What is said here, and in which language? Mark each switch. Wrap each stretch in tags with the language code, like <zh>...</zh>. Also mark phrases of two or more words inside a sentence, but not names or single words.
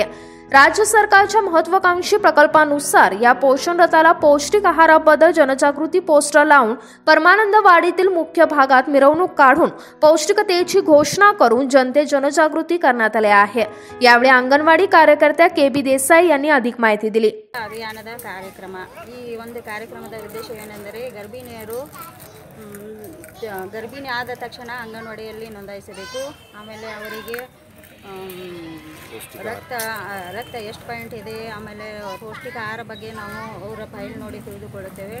<mr>राज्य सरकारच्या महत्वाकांक्षी प्रकल्पानुसार या पोषण रथाला पौष्टिक आहाराबद्दल जनजागृती पोस्टर लावून परमानंदवाडीतील मुख्य भागात मिरवणूक काढून पौष्टिकतेची घोषणा करून जनजागृती करण्यात आली आहे. यावेळी अंगणवाडी कार्यकर्त्या केबी देसाई यांनी अधिक माहिती दिली.</mr> <kn>ಅಭಿಯಾನದ ಕಾರ್ಯಕ್ರಮ ಈ ಒಂದು ಕಾರ್ಯಕ್ರಮದ ಉದ್ದೇಶವೇನೆಂದರೆ ಗರ್ಭಿಣಿ ಆದ ತಕ್ಷಣ ಅಂಗನವಾಡಿಯಲ್ಲಿ ನೋಂದಾಯಿಸಬೇಕು. ಆಮೇಲೆ ಅವರಿಗೆ ರಕ್ತ ಎಷ್ಟು ಪಾಯಿಂಟ್ ಇದೆ, ಆಮೇಲೆ ಪೌಷ್ಟಿಕ ಆಹಾರ ಬಗ್ಗೆ ನಾವು ಅವರ ಫೈಲ್ ನೋಡಿ ತಿಳಿದುಕೊಳ್ಳುತ್ತೇವೆ.</kn>